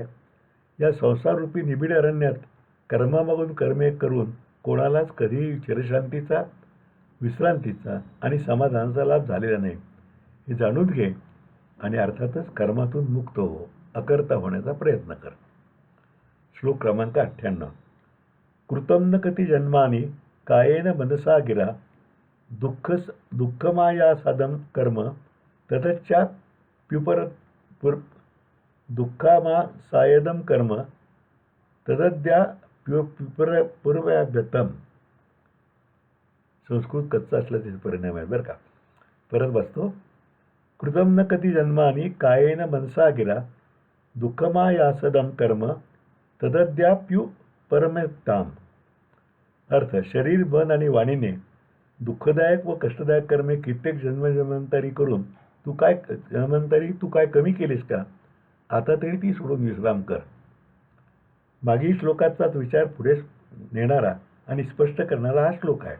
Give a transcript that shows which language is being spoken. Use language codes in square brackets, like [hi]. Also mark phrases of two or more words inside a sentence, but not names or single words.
[mr] या संसाररूपी निबिड अरण्यात कर्मामागून कर्मे करून कोणालाच कधीही चिरशांतीचा, विश्रांतीचा आणि समाधानाचा लाभ झालेला नाही. हे जाणून घे आणि अर्थातच कर्मातून मुक्त हो, अकर्ता होण्याचा प्रयत्न कर. श्लोक क्रमांक 98. [sa] कृतं न कति जन्मानि कायेन मनसा गिरा दुःखमायासादं कर्म दुःखामासायदं कर्म तदद्याप्युपरव्याव्यतम. [mr] संस्कृत कच्चा असल्याचे परिणाम आहे बरं का. परत बसतो. [sa] कृतं न कति जन्मानि कायेन मनसा गिरा दुःखमायासदं कर्म तदद्याप्युपरम्यताम. [mr] अर्थ, शरीर, मन आणि वाणीने दुःखदायक व कष्टदायक कर्मे कित्येक जन्मजन्मांतरी करून तू काय कमी केलीस का? आता तरी ती सोडून विश्राम कर. मागील श्लोकाचाच विचार पुढे नेणारा आणि स्पष्ट करणारा हा श्लोक आहे.